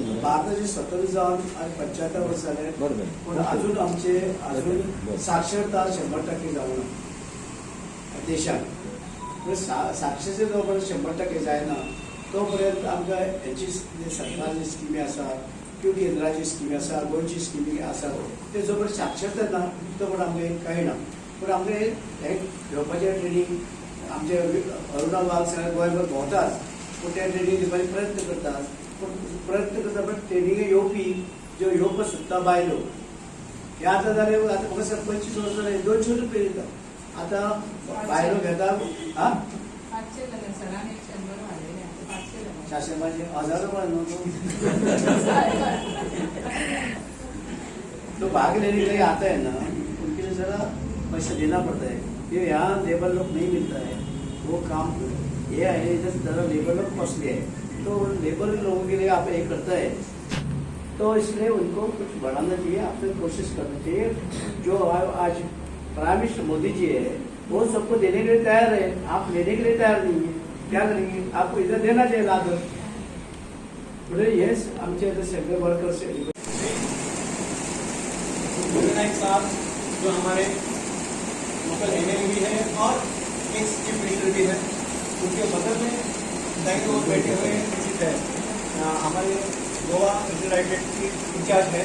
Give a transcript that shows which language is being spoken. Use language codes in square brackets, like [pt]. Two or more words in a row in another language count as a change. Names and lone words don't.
[kok] भारताचे स्वतंत्र जाऊन आज 75 वर्ष झाले, पण अजून आमचे अजून साक्षरता 100% जाऊन देशात साक्षरते जोपर्यंत 100% जायना तोपर्यंत आमकां हेची सरकारची स्किमी आसा किंवा केंद्राची स्किमी आसा गोंयची स्किमी आसा ते जोपर्यंत साक्षरता ना तोपर्यंत आमकां कांय ना. पूण आमकां हे घेवपाचें ट्रेनींग आमचे अरुणा वाघ सगळे गोंयभर भोंवतात, पूण ते ट्रेनींग दिवपाचे प्रयत्न करतात. पूण प्रयत्न करता पण ट्रेनींगे येवपी ज्यो येवपाक सोदता बायलो हे आतां जाले आतां म्हाका सर 25 वर्स जाले 200 रुपया दिता. आतां बायलो घेता आं 400 म्हणजे 1000 रुपये [hi] तो भाग लेने के लिए आता है ना, उनके लिए जरा पैसा देना पड़ता है. ये यहाँ लेबर लोग नहीं मिलता है, वो काम ये है इधर जरा लेबर लोग कॉस्टली है, तो लेबर लोगों के लिए आप ये करता है, तो इसलिए उनको कुछ बढ़ाना चाहिए, आपने कोशिश करनी चाहिए. जो आज प्राइम मिनिस्टर मोदी जी है वो सबको देने के लिए तैयार है, आप लेने के लिए तैयार नहीं है, क्या करेंगे? आपको इधर देना चाहिए लाभ. ये [kok] आमचे सगळे [hi] वर्कर्स साहब जो हमारे लोकल एमएलए भी है और एक चीफ मिनिस्टर भी है, उनके बगल में दाई ओर बैठे हुए निश्चित है हमारे गोवा यूनाइटेड की इंचार्ज है.